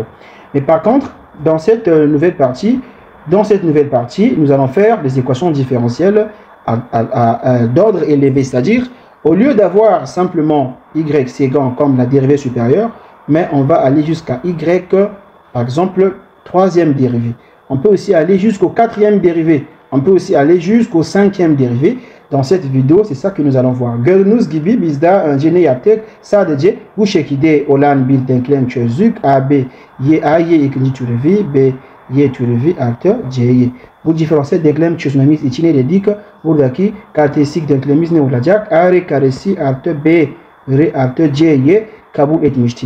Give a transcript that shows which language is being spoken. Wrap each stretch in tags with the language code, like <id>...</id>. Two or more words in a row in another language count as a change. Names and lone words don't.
<fr>Mais par contre, dans cette nouvelle partie, nous allons faire des équations différentielles d'ordre élevé, c'est-à-dire, au lieu d'avoir simplement y séquent comme la dérivée supérieure, mais on va aller jusqu'à y, par exemple, troisième dérivé. On peut aussi aller jusqu'au quatrième dérivé. On peut aussi aller jusqu'au cinquième dérivé. Dans cette vidéo, c'est ça que nous allons voir.</fr> <tr>Gördüğünüz gibi bizde önce yaptık? Sadece bu şekilde olan bir denklem çözdük. A, B, Y, A, Y ikinci türevi, B, Y türevi artı C'yi. Bu diferansiyel denklem çözmemiz için ne dedik? Buradaki karakteristik denklemimiz ne olacak? A, R karesi artı B, R artı C'yi kabul etmiştik.</tr>